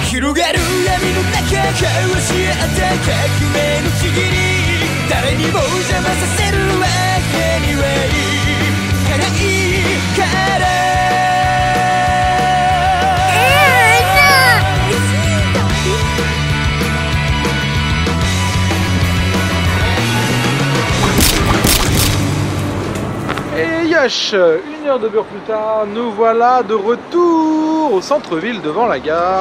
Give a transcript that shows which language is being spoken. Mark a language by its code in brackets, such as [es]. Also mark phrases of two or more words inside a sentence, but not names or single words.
[ja] 広がる闇の中交わし合った革命のちぎり誰にも邪魔させるわけにはいかないから [fr] Et Yash, 1 heure de beurre plus tard, nous voilà de retour au centre-ville devant la gare.